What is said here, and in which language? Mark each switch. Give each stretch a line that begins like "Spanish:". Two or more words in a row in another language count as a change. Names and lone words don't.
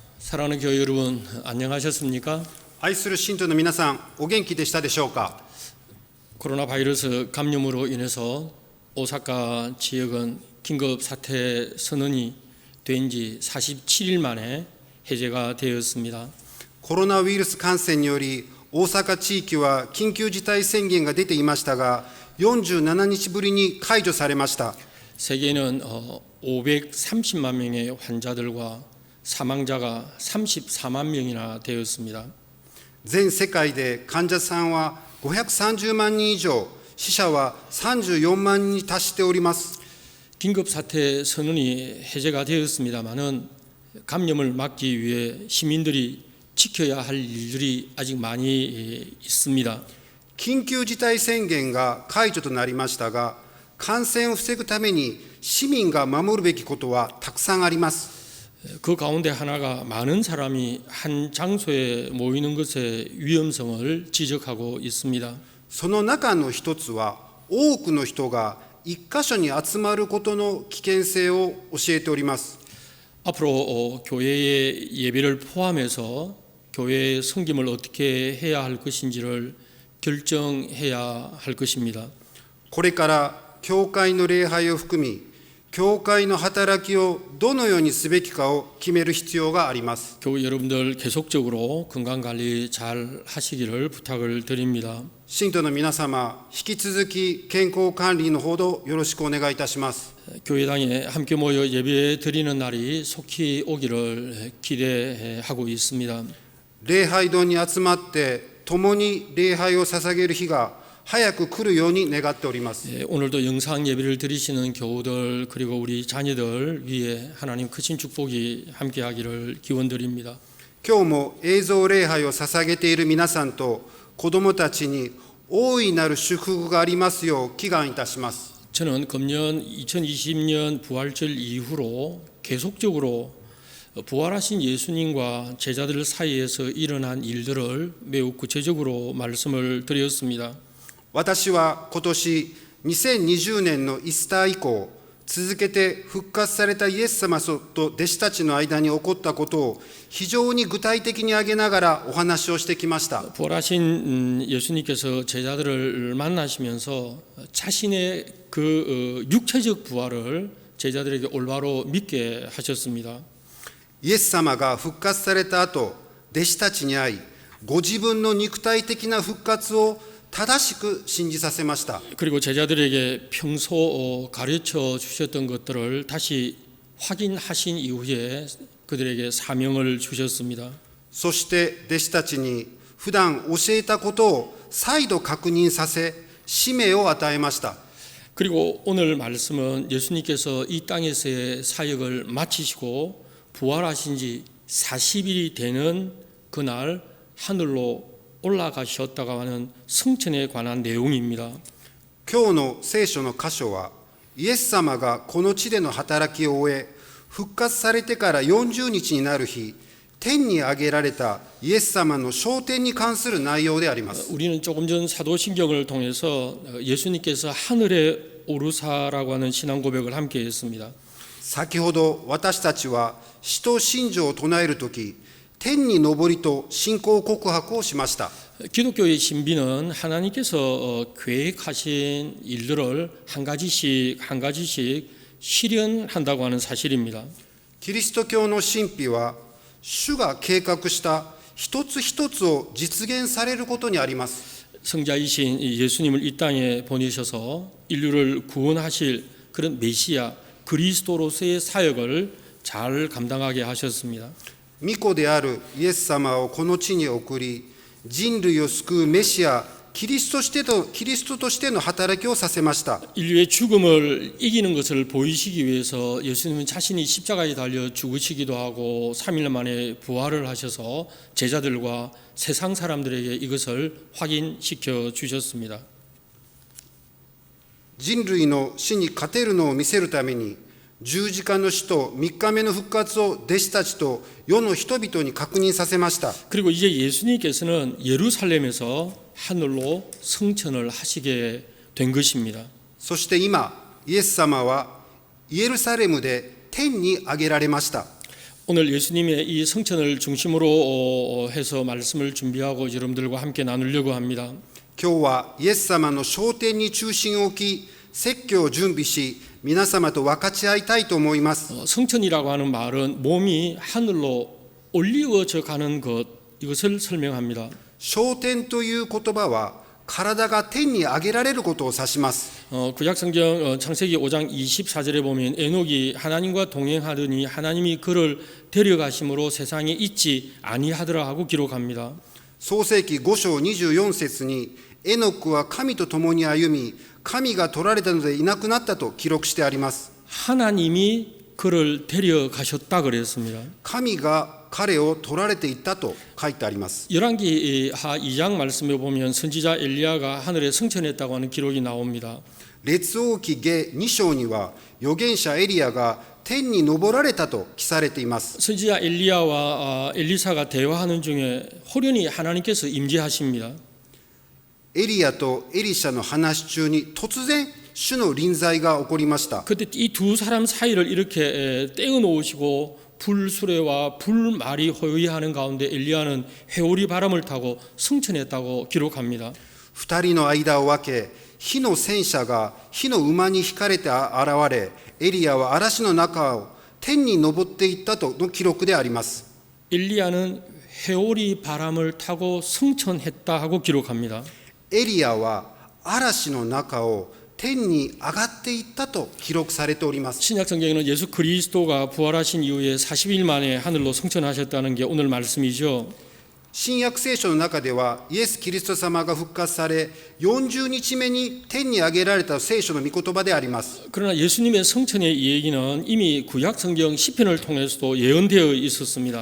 Korean: 사랑하는 교회 여러분, 안녕하셨습니까?
Japanese: 愛する信徒の皆さん、お元気でしたでしょうか。
Korean: 코로나 바이러스 감염으로 인해서 오사카 지역은 긴급 사태 선언이 된 지 47일 만에 해제가 되었습니다.
Japanese: コロナウイルス感染により、大阪地域は緊急事態宣言が出ていましたが、47日ぶりに解除されました。
Korean: 세계는 530만 명의 환자들과 사망자가 34만 명이나 되었습니다.
Japanese: 全世界で患者さんは530万人以上、死者は34万人に達しております。
Korean: 긴급 사태 선언이 해제가 되었습니다마는 감염을 막기 위해 시민들이 지켜야 할 일들이 아직 많이 있습니다.
Japanese: 緊急事態宣言が解除となりましたが、感染を防ぐために市民が守るべきことはたくさんあります。
Korean: 그 가운데 하나가 많은 사람이 한 장소에 모이는 것의 위험성을 지적하고 있습니다.
Japanese: その中の一つは、多くの人が一箇所に集まることの危険性を教えております。
Korean: 앞으로 교회의 예배를 포함해서 교회의 섬김을 어떻게 해야 할 것인지를 결정해야 할 것입니다.
Japanese: これから教会の礼拝を含み、教会の働きをどのようにすべきかを決める必要があります。
Korean: 교회 여러분들 계속적으로 건강관리 잘 하시기를 부탁을 드립니다.
Japanese: 信徒の皆様、引き続き健康管理のほどよろしくお願いいたします。
Korean: 교회당에 함께 모여 예배 드리는 날이 속히 오기를 기대하고 있습니다.
Japanese: 礼拝堂に集まって共に礼拝を捧げる日が早く来るように願っております。
Korean: 오늘도 영상 예배를 드리시는 교우들 그리고 우리 자녀들 위에 하나님 크신 축복이 함께하기를 기원드립니다.
Japanese: 今日も映像礼拝を捧げている皆さんと子どもたちに大いなる祝福がありますよう祈願いたします。
Korean: 저는 금년 2020년 부활절 이후로 계속적으로 부활하신 예수님과 제자들 사이에서 일어난 일들을 매우 구체적으로 말씀을 드렸습니다.
Japanese: 私は今年2020年のイースター以降、続けて復活されたイエス様と弟子たちの間に起こったことを非常に具体的に挙げながらお話をしてきました。
Korean: 부활하신 예수님께서 제자들을 만나시면서 자신의 그 육체적 부활을 제자들에게 올바로 믿게 하셨습니다.
Japanese: イエス様が復活された後、弟子たちに会い、ご自分の肉体的な復活を正しく信じさせました。
Korean: 그리고 제자들에게 평소 가르쳐 주셨던 것들을 다시 확인하신 이후에 그들에게 사명을 주셨습니다.
Japanese: そして弟子たちに普段教えたことを再度確認させ、使命を与えました。
Korean: 그리고 오늘 말씀은 예수님께서 이 땅에서의 사역을 마치시고 부활하신 지 40일이 되는 그날 하늘로 올라가셨다고 하는 승천에 관한 내용입니다.
Japanese: 今日の聖書の箇所は、イエス様がこの地での働きを終え、復活されてから40日になる日、天に上げられたイエス様の昇天に関する内容であります。
Korean: 우리는 조금 전 사도신경을 통해서 예수님께서 하늘에 오르사라고 하는 신앙 고백을 함께 했습니다.
Japanese: 先ほど私たちは使徒信条を唱えるとき、天に昇りと信仰告白をしました。
Korean: 기독교의 신비는 하나님께서 계획하신 일들을 한 가지씩 실현한다고 하는 사실입니다.
Japanese: キリスト教の神秘は、主が計画した一つ一つを実現されることにあります。
Korean: 성자이신 예수님을 이 땅에 보내셔서 인류를 구원하실 그런 메시아 그리스도로서의 사역을 잘 감당하게 하셨습니다.
Japanese: 御子であるイエス様をこの地に送り、人類を救うメシア、キリストとしての働きをさせました。
Korean: 인류의 죽음을 이기는 것을 보이시기 위해서 예수님은 자신이 십자가에 달려 죽으시기도 하고 3일 만에 부활을 하셔서 제자들과 세상 사람들에게 이것을 확인시켜 주셨습니다.
Japanese: 人類の死に勝てるのを見せるために、十字架の死と3日目の復活を弟子たちと世の人々に確認させました。
Korean: 그리고 이제 예수님께서는 예루살렘에서 하늘로 승천을 하시게 된 것입니다.
Japanese: そして今、イエス様はイエルサレムで天に上げられました。
Korean: 오늘 예수님의 이 성천을 중심으로 해서 말씀을 준비하고 여러분들과 함께 나누려고 합니다.
Japanese: 今日はイエス様の昇天に中心を置き、説教を準備し、皆様と分かち合いたいと思います。
Korean: 성천이라고 하는 말은 몸이 하늘로 올리워져 가는 것, 이것을 설명합니다.
Japanese: 昇天という言葉は、体が天に上げられることを指します。
Korean: 구약성경 창세기 5장 24절에 보면 에녹이 하나님과 동행하더니 하나님이 그를 데려가심으로 세상에 있지 아니하더라 하고 기록합니다.
Japanese: 創世記5章24節に、エノクは神と共に歩み、神が取られたのでいなくなったと記録してあります。
Korean: 하나님이 그를 데려가셨다 그랬습니다.
Japanese: 神が彼を取られていったと書いてあります。
Korean: 열왕기하 2장 말씀에 보면 선지자 엘리야가 하늘에 승천했다고 하는 기록이 나옵니다.
Japanese: 列王記下2章には、預言者エリアが天に昇られたと記されています。
Korean: 선지자 엘리야와 엘리사가 대화하는 중에 호련히 하나님께서 임재하십니다.
Japanese: エリアとエリシャの話中に突然主の臨在が起こりました。
Korean: 그때 이 두 사람 사이를 이렇게 떼어 놓으시고 불수레와 불말이 호위하는 가운데 엘리야는 회오리 바람을 타고 승천했다고 기록합니다.
Japanese: 二人の間を分け、火の戦車が火の馬に引かれて現れ、エリアは嵐の中を天に昇っていったとの記録であります。
Korean: 엘리야는 회오리 바람을 타고 승천했다 하고 기록합니다.
Japanese: エリアは嵐の中を天に上がっていったと記録されております。
Korean: 신약 성경에는 예수 그리스도가 부활하신 이후에 40일 만에 하늘로 승천하셨다는 게 오늘 말씀이죠.
Japanese: 新約聖書の中では、イエス・キリスト様が復活され、40日目に天に上げられた聖書の御言葉であります。
Korean: 그러나 예수님의 성천의 얘기는 이미 구약 성경 시편을 통해서도 예언되어 있었습니다.